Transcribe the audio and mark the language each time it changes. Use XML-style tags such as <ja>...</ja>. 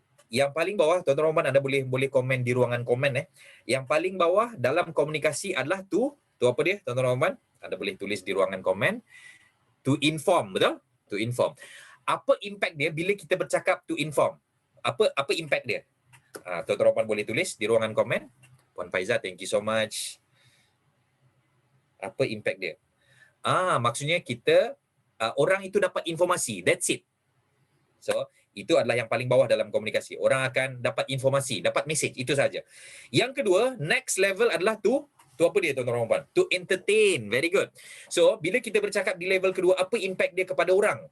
<ms>Yang paling bawah, tuan-tuan dan puan anda boleh komen di ruangan komen Yang paling bawah dalam komunikasi adalah tu apa dia tuan-tuan dan puan? Anda boleh tulis di ruangan komen.</ms> <en>To inform,</en> <ms>betul?</ms> <en>To inform.</en> <ms>Apa impact dia bila kita bercakap</ms> <en>to inform?</en> <ms>Apa impact dia? Tuan-tuan dan puan boleh tulis di ruangan komen.</ms> <en>Puan Faiza, thank you so much.</en> <ms>Apa impact dia? Maksudnya kita orang itu dapat informasi.</ms> <en>That's it.</en> <ms>So, itu adalah yang paling bawah dalam komunikasi. Orang akan dapat informasi, dapat message, itu saja. Yang kedua,</ms> <en>next level</en> <ms>adalah</ms> <en>to</en> <ms>Tu apa dia tuan-tuan dan puan?</ms> <en>To entertain. Very good.</en> <ms>So, bila kita bercakap di level kedua, apa impact dia kepada orang?</ms>